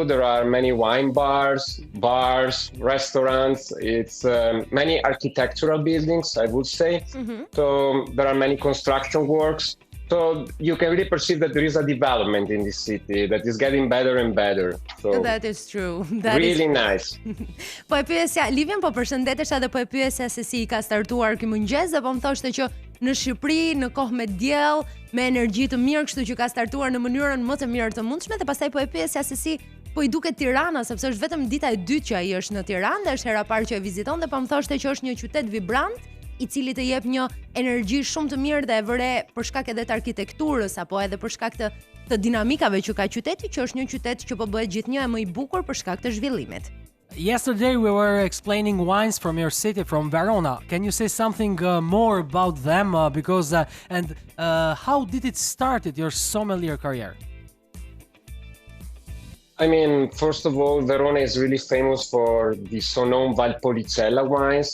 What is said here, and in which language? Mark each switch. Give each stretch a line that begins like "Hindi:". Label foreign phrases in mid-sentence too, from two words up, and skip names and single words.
English: There are many wine bars, restaurants. It's many architectural buildings, I would say. So there are many construction works. So you can really perceive that there is a development in this city that is getting better and better. So that is true. Really nice.
Albanian: Po e pyesja, Livien, po përshëndetesha dhe po e pyesja se si ka startuar ky mëngjes dhe po më thoshte që në Shqipëri, në kohë me diell, me energji të mirë, kështu që ka startuar në mënyrën më të mirë të mundshme dhe pastaj po e pyesja se si po i duket Tirana, sepse është vetëm dita e dytë që ai është në Tiranë dhe është hera parë që e viziton dhe po më thoshte që është një qytet vibrant i cili të jep një energji shumë të mirë dhe e vëre për shkak edhe të arkitekturës apo edhe për shkak të dinamikave që ka qyteti, që është një qytet që po bëhet gjithnjë e më i bukur për shkak të zhvillimit.
English: Yesterday we were explaining wines from your city, from Verona. Can you say something more about them? How did it start your sommelier career? I mean, first of all, Verona is really famous for the so-known Valpolicella wines.